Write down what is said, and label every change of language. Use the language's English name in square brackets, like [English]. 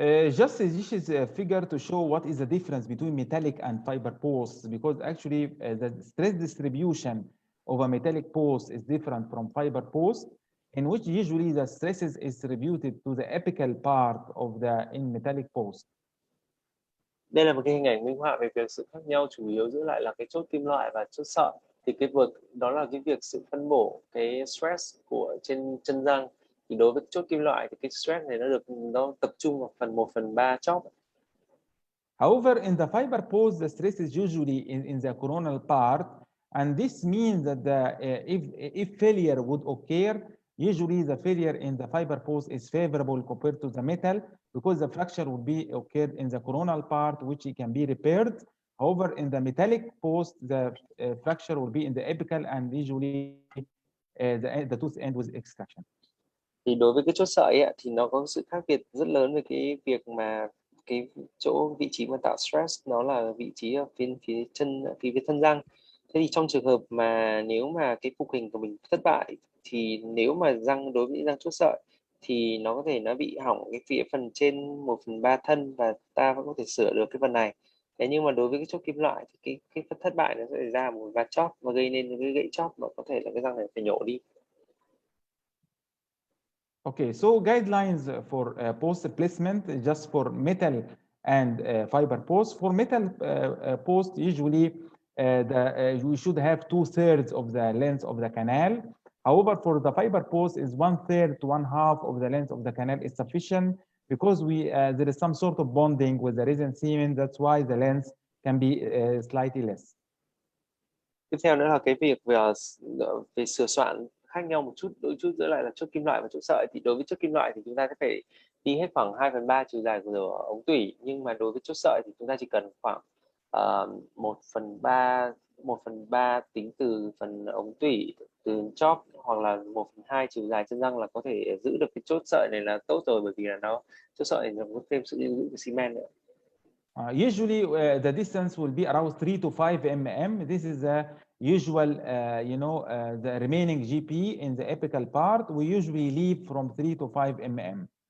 [English] Just this is a figure to show what is the difference between metallic and fiber posts, because actually the stress distribution of a metallic post is different from fiber post, in which usually the stresses is distributed to the apical part of the in metallic post. [Vietnamese] Đây là một cái hình ảnh minh họa về việc sự khác nhau chủ yếu giữa lại là cái chốt kim loại và chốt sợi. Thì cái vực đó là cái việc sự phân bổ cái stress của trên chân răng. Thì đối với chốt kim loại thì cái stress này nó tập trung vào phần 1/3 chóp. [English] However, in the fiber post, the stress is usually in the coronal part, and this means that if failure would occur, usually the failure in the fiber post is favorable compared to the metal, because the fracture would be occurred in the coronal part, which it can be repaired. However, in the metallic post, the fracture will be in the apical, and usually the tooth end with extraction. [Vietnamese] Thì đối với cái chốt sợi ấy, thì nó có sự khác biệt rất lớn về cái việc mà cái vị trí mà tạo stress nó là vị trí ở phía thân răng. Thế thì trong trường hợp mà nếu mà cái phục hình của mình thất bại, thì nếu mà đối với răng chốt sợi thì nó có thể nó bị hỏng cái phần trên 1/3 thân, và ta vẫn có thể sửa được cái phần này. Thế nhưng mà đối với cái chốt kim loại thì cái phần thất bại nó sẽ ra một vạt chóp và gây nên cái gãy chóp, và có thể là cái răng này phải nhổ đi. [English] Okay, so guidelines for post placement just for metal and fiber post. For metal post, usually we should have 2/3 of the length of the canal. However, for the fiber post, is 1/3 to 1/2 of the length of the canal is sufficient, because there is some sort of bonding with the resin cement. That's why the length can be slightly less. [Vietnamese] Tiếp theo nữa là cái việc về sửa soạn khác nhau một chút giữa lại là chốt kim loại và chốt sợi. Thì đối với chốt kim loại thì chúng ta sẽ phải đi hết khoảng 2/3 chiều dài của ống tủy, nhưng mà đối với chốt sợi thì chúng ta chỉ cần khoảng 1/3 tính từ phần ống tủy, từ chóp, hoặc là 1/2 chiều dài chân răng là có thể giữ được cái chốt sợi này là tốt rồi, bởi vì là chốt sợi này nó có thêm sự lưu giữ của xi men nữa. [English] Usually, the distance will be around 3 to 5 mm. This is the usual, the remaining GP in the apical part. We usually leave from 3 to 5 mm.